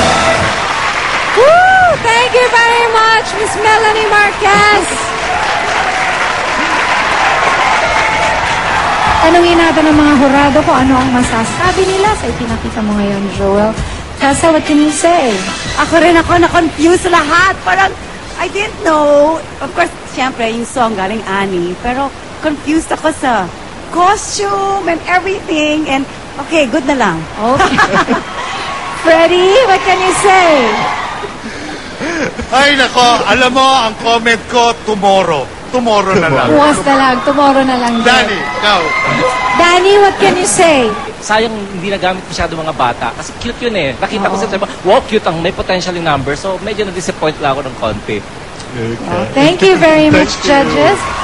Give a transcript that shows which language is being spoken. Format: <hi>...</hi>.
<en>thank you very much, Miss Melanie Marquez.</en> <tl>Tanungin natin ng mga hurado kung ano ang masasabi nila sa ipinakita mo ngayon, Joel.</tl> <en>Tessa, what can you say?</en> <tl>Ako rin na-confuse lahat. Parang,</tl> <en>I didn't know. Of course,</en> <tl>syempre, yung song galing Annie. Pero,</tl> <en>confused ako sa costume and everything. And, okay, good</en> <tl>na lang.</tl> <en>Okay. Freddie, what can you say?</en> <tl>Ay, nako, alam mo, ang comment ko,</tl> <en>tomorrow. Tomorrow</en> <tl>na lang. Bukas na lang,</tl> <en>tomorrow</en> <tl>na lang. Danny, ikaw.</tl> <en>Danny, what can you say?</en> <tl>Sayang hindi nagamit masyado mga bata. Kasi cute yun eh. Nakita ko sa wow, cute ang may potential yung number. So, medyo na-disappoint lang ako ng konti.</tl> <en>Well, thank you very much, judges.</en>